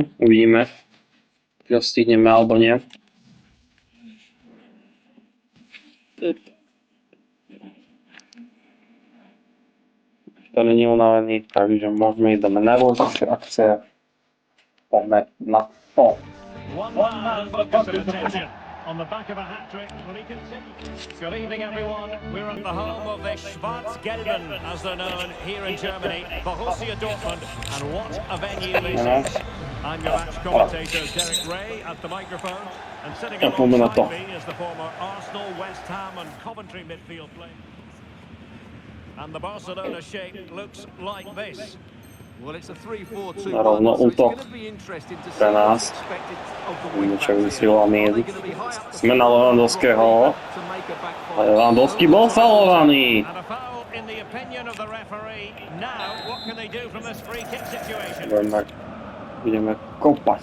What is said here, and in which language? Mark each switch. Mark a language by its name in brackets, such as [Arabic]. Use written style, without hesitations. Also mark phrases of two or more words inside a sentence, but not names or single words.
[Slovak] Uvidíme, či ho stihneme alebo nie. To není unavený, takže môžeme ísť na najdôležitejšie akcie. Poďme na to. [English] On the back of a hat-trick, will he continue? Good evening, everyone. We're at the home of the Schwarzgelben, as they're known here in Germany, Borussia Dortmund, and what a venue this is. I'm your match commentator, Derek Ray, at the microphone, and sitting alongside me is the former Arsenal, West Ham and Coventry midfield player. And the Barcelona shape looks like this. Well, it's a 3-4-2. [Slovak] Rovno útok pre nás. Čo vysielame. Sme na Lewandowského. Lewandowski bol faulovaný. Budeme kopať.